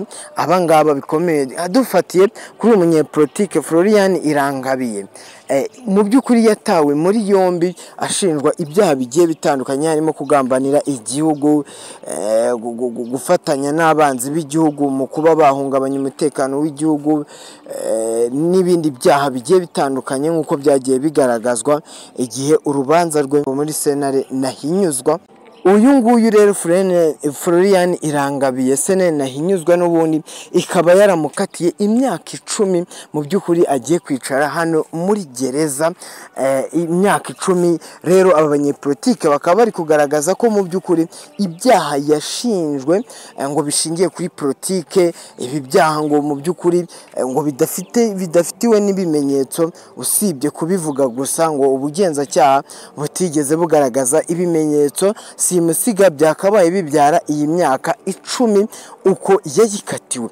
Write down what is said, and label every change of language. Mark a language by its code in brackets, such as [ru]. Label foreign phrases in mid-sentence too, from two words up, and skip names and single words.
[rw] Abangaba bikomeye dufatiye kuri umunyepolitike Florian Irangabiye, mu by'ukuri yatawe muri yombi ashinjwa ibyaha bigiye bitandukanye, harimo kugambanira igihugu, gufatanya n'abanzi b'igihugu mu kuba bahungabanya umutekano w'igihugu, n'ibindi byaha bigiye bitandukanye nk'uko byagiye bigaragazwa igihe urubanza rwe muri sentare Ntahinyuzwa. Uyu nguyu rero Florian Irangabiye sentare Ntahinyuzwa n'ubundi ikaba yaramukatiye imyaka 10 mu by'ukuri agiye kwicara hano muri gereza, imyaka 10. Rero aba banyepolitike bakaba bari kugaragaza ko mu by'ukuri ibyaha yashinjwe ngo bishingiye kuri politike, ibi byaha ngo mu by'ukuri ngo bidafitiwe n'ibimenyetso, usibye kubivuga gusa, ngo ubugenzacyaha butigeze bugaragaza ibimenyetso simusiga byakabaye bibyara iyi myaka 10 uko yayikatiwe.